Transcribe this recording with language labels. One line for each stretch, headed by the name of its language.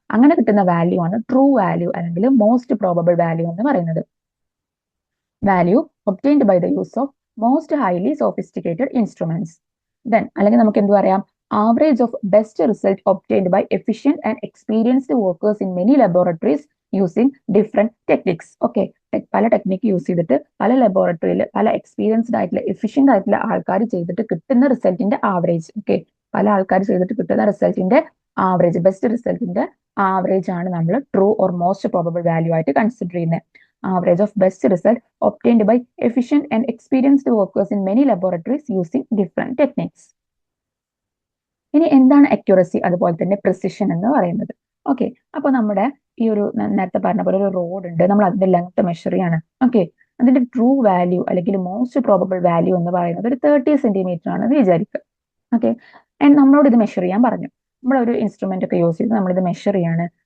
Malayalam: അങ്ങനെ കിട്ടുന്ന വാല്യൂ ആണ് ട്രൂ വാല്യൂ അല്ലെങ്കിൽ മോസ്റ്റ് പ്രോബബിൾ വാല്യൂ എന്ന് പറയുന്നത്.
English: Value obtained by the use of most highly sophisticated instruments.
Malayalam: Then അല്ലെങ്കിൽ നമുക്ക് എന്ത് പറയാം,
English: average of best result obtained by efficient and experienced workers in many laboratories using different techniques.
Malayalam: Okay, പല technique use ചെയ്തിട്ട് പല ലബോറട്ടറിയിൽ പല എക്സ്പീരിയൻസ്ഡ് ആയിട്ടുള്ള എഫിഷ്യന്റ് ആയിട്ടുള്ള ആൾക്കാർ ചെയ്തിട്ട് കിട്ടുന്ന റിസൾട്ടിന്റെ ആവറേജ്. ഓക്കെ, പല ആൾക്കാർ ചെയ്തിട്ട് കിട്ടുന്ന റിസൾട്ടിന്റെ ആവറേജ്, ബെസ്റ്റ് റിസൾട്ടിന്റെ ആവറേജ് ആണ് നമ്മൾ true or most probable value ആയിട്ട് കൺസിഡർ ചെയ്യുന്നത്.
English: Average of best result obtained by efficient and experienced workers in many laboratories using different techniques.
Malayalam: ഇനി എന്താണ് അക്യുറസി അതുപോലെ തന്നെ പ്രിസിഷൻ എന്ന് പറയുന്നത്? ഓക്കെ, അപ്പൊ നമ്മുടെ ഈ ഒരു നേരത്തെ പറഞ്ഞ പോലെ ഒരു റോഡ് ഉണ്ട്, നമ്മൾ അതിന്റെ ലെങ്ത് മെഷർ ചെയ്യാണ്. ഓക്കെ, അതിന്റെ ട്രൂ വാല്യൂ അല്ലെങ്കിൽ മോസ്റ്റ് പ്രോബബിൾ വാല്യൂ എന്ന് പറയുന്നത് ഒരു 30 സെന്റിമീറ്റർ ആണെന്ന് വിചാരിക്കുക. ഓക്കെ, നമ്മളോട് ഇത് മെഷർ ചെയ്യാൻ പറഞ്ഞു. നമ്മളൊരു ഇൻസ്ട്രുമെന്റ് ഒക്കെ യൂസ് ചെയ്ത് നമ്മളിത് മെഷർ ചെയ്യാണ്.